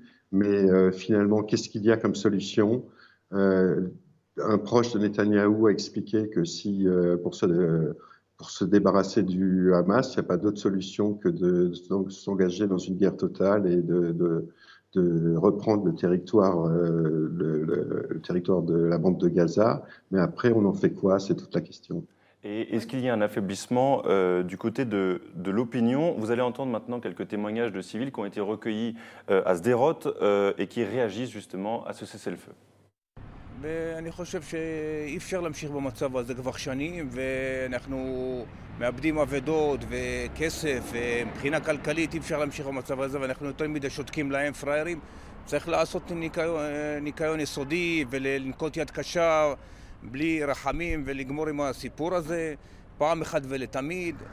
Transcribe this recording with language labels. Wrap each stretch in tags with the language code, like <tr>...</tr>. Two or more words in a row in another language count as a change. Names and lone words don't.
<fr>Mais finalement, qu'est-ce qu'il y a comme solution ? Un proche de Netanyahou a expliqué que si pour se débarrasser du Hamas, il n'y a pas d'autre solution que de s'engager dans une guerre totale et de reprendre le territoire de la bande de Gaza. Mais après, on en fait quoi? C'est toute la question. Et est-ce qu'il y a un affaiblissement du côté de l'opinion? Vous allez entendre maintenant quelques témoignages de civils qui ont été recueillis à Sderot et qui réagissent justement à ce cessez-le-feu.</fr> <he>ואני חושב שאי אפשר להמשיך במצב הזה כבר שנים, ואנחנו מאבדים עבדות וכסף, ומבחינה כלכלית אי אפשר להמשיך במצב הזה, ואנחנו יותר מדי שותקים להם פריירים. צריך לעשות ניקיון יסודי ולנקוט יד קשה בלי רחמים ולגמור עם הסיפור הזה פעם אחת ולתמיד.</he>